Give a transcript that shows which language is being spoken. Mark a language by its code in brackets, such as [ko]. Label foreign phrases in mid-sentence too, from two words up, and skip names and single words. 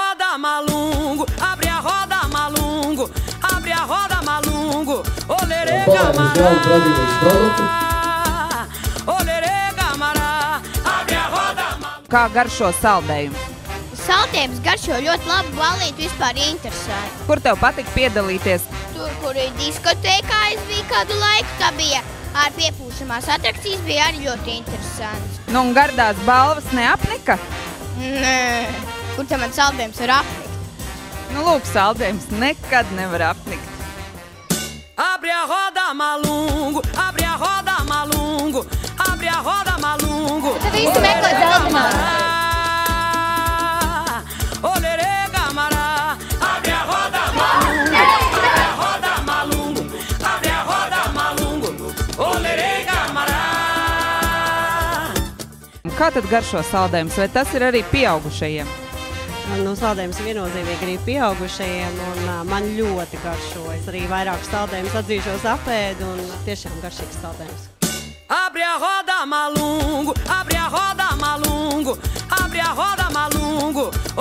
[pt] roda, malungo, abre a roda, malungo, abre a roda, malungo, olerê, camará, olerê, camará, abre a roda, malungo. [lv] Kā garšo saldējumu? Saldējums garšo ļoti labi, balīt vispār interesanti. Kur tev patika piedalīties? Tur, kur ir diskotēkā, es biju kādu laiku, tā bija ar piepūšamās atrakcijas, bija arī ļoti interesants. Nu, un gardās balvas neapnika? Nē, kur te man saldējums var apnikt? Nu, lūk, saldējums nekad nevar apnikt. [pt] Abre a roda, malungo, abre a roda, malungo, abre a roda, malungo. [lv] Tad visi meklē zeltinājumu. [pt] Olerê, camará, abre a roda, malungo, abre a roda, malungo, abre a roda, malungo, olerê, camará. [lv] Kā tad garšo saldējums? Vai tas ir arī pieaugušajiem? Nu, saldējums viennozīmīgi arī pieaugušajiem, un man ļoti garšo. Es arī vairākus saldējumus atzīšos apēdu, un tiešām garšīgs saldējums. [pt] Abre a roda, malungo, abre a roda, malungo, abre a roda, malungo.